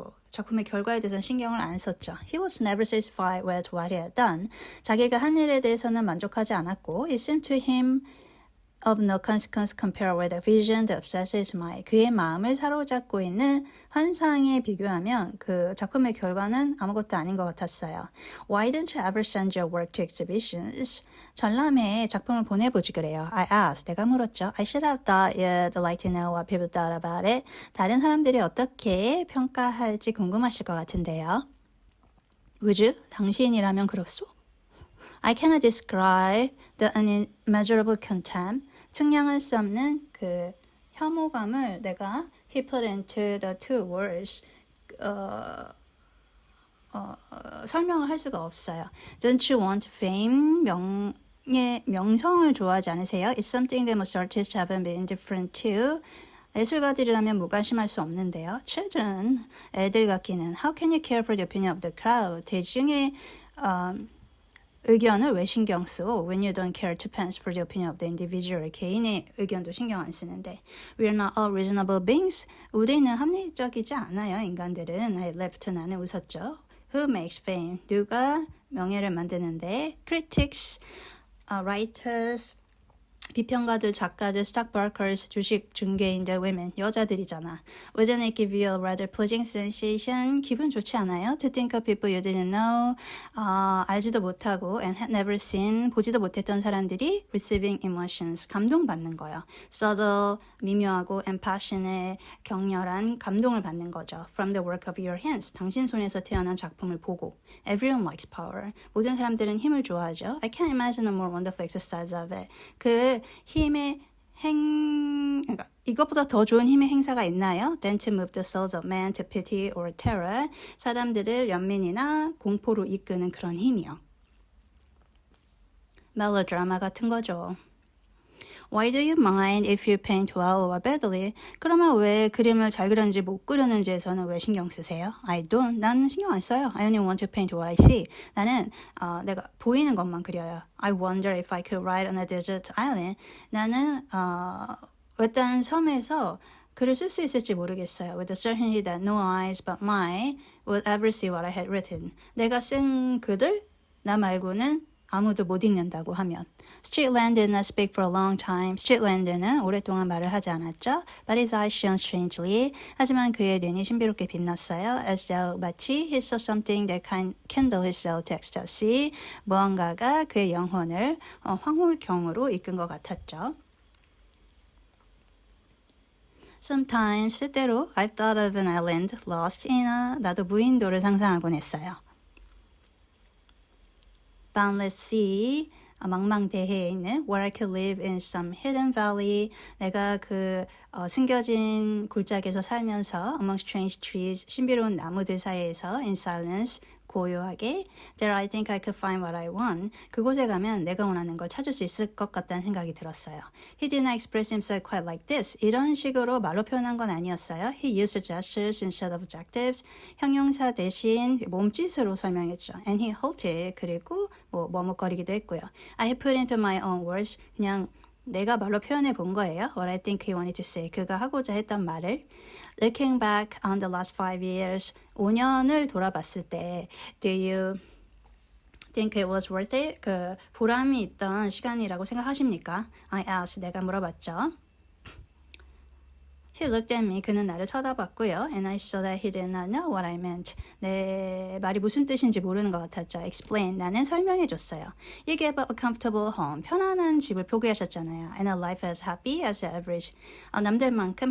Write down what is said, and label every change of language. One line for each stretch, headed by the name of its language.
Korean: 작품의 결과에 대해서는 신경을 안 썼죠.
English: He was never satisfied with what he had done.
Korean: 자기가 한 일에 대해서는 만족하지 않았고
English: it seemed to him of no consequence compared with the vision that obsesses his mind.
Korean: 그의 마음을 사로잡고 있는 환상에 비교하면 그 작품의 결과는 아무것도 아닌 것 같았어요.
English: Why don't you ever send your work to exhibitions?
Korean: 전람회에 작품을 보내보지 그래요.
English: I asked.
Korean: 내가 물었죠.
English: I should have thought you'd like to know what people thought about it.
Korean: 다른 사람들이 어떻게 평가할지 궁금하실 것 같은데요.
English: Would you?
Korean: 당신이라면 그렇소?
English: I cannot describe the unmeasurable contempt.
Korean: 측량할 수 없는 그 혐오감을 내가
English: he put into the two words
Korean: 설명을 할 수가 없어요.
English: Don't you want fame?
Korean: 명성을 좋아하지 않으세요?
English: It's something that most artists haven't been indifferent to.
Korean: 예술가들이라면 무관심할 수 없는데요.
English: Children,
Korean: 애들 같기는
English: How can you care for the opinion of the crowd?
Korean: 대중의 의견을 왜 신경 써?
English: When you don't care to pants for the opinion of the individual.
Korean: 개인의 의견도 신경 안 쓰는데.
English: We're not all reasonable beings.
Korean: 우리는 합리적이지 않아요. 인간들은.
English: I laughed.
Korean: 나는 웃었죠.
English: Who makes fame?
Korean: 누가 명예를 만드는데?
English: Critics, writers,
Korean: 비평가들, 작가들,
English: stockbrokers,
Korean: 주식 중개인들,
English: women,
Korean: 여자들이잖아.
English: Wouldn't it give you a rather pleasing sensation?
Korean: 기분 좋지 않아요?
English: To think of people you didn't know,
Korean: 알지도 못하고
English: and had never seen,
Korean: 보지도 못했던 사람들이
English: receiving emotions,
Korean: 감동받는 거예요.
English: Subtle,
Korean: 미묘하고
English: and passionate,
Korean: 격렬한 감동을 받는 거죠.
English: From the work of your hands,
Korean: 당신 손에서 태어난 작품을 보고.
English: Everyone likes power.
Korean: 모든 사람들은 힘을 좋아하죠.
English: I can't imagine a more wonderful exercise of it.
Korean: 그 힘의 그러니까 이것보다 더 좋은 힘의 행사가 있나요?
English: Than to move the souls of man to pity or terror.
Korean: 사람들을 연민이나 공포로 이끄는 그런 힘이요. 멜로드라마 같은 거죠.
English: Why do you mind if you paint well or badly?
Korean: 그러면 왜 그림을 잘 그렸는지 못 그렸는지에서는 왜 신경 쓰세요?
English: I don't.
Korean: 나는 신경 안 써요.
English: I only want to paint what I see.
Korean: 나는 내가 보이는 것만 그려요.
English: I wonder if I could write on a desert island.
Korean: 나는 외딴 섬에서 글을 쓸 수 있을지 모르겠어요.
English: With the certainty that no eyes but mine would ever see what I had written.
Korean: 내가 쓴 글을 나 말고는 아무도 못 읽는다고 하면.
English: Streetland did not speak for a long time.
Korean: Streetland는 오랫동안 말을 하지 않았죠.
English: But his eyes shone strangely.
Korean: 하지만 그의 눈이 신비롭게 빛났어요.
English: As though
Korean: 마치
English: he saw something that kindled his soul to ecstasy.
Korean: 무언가가 그의 영혼을 황홀경으로 이끈 것 같았죠.
English: Sometimes
Korean: 때때로
English: I've thought of an island lost in
Korean: 나도 무인도를 상상하곤 했어요.
English: Boundless sea,
Korean: 망망대해에 있는
English: where I could live in some hidden valley.
Korean: 내가 그 숨겨진 골짜기에서 살면서
English: among strange trees,
Korean: 신비로운 나무들 사이에서
English: in silence,
Korean: 고요하게
English: There I think I could find what I want.
Korean: 그곳에 가면 내가 원하는 걸 찾을 수 있을 것 같다는 생각이 들었어요.
English: He did not express himself quite like this.
Korean: 이런 식으로 말로 표현한 건 아니었어요.
English: He used gestures instead of adjectives.
Korean: 형용사 대신 몸짓으로 설명했죠.
English: And he halted.
Korean: 그리고 머뭇거리기도 했고요.
English: I had put into my own words.
Korean: 그냥 내가 말로 표현해 본 거예요.
English: What I think he wanted to say.
Korean: 그가 하고자 했던 말을.
English: Looking back on the last 5 years.
Korean: 5년을 돌아봤을 때
English: Do you think it was worth it?
Korean: 그 보람이 있던 시간이라고 생각하십니까?
English: I asked.
Korean: 내가 물어봤죠.
English: He looked at me.
Korean: 그는 나를 쳐다봤고요.
English: And I saw that he did not know what I meant.
Korean: 내 말이 무슨 뜻인지 모르는 것 같았죠.
English: Explain.
Korean: 나는 설명해줬어요.
English: You gave up a comfortable home.
Korean: 편안한 집을 포기하셨잖아요.
English: And a life as happy as average.
Korean: 남들만큼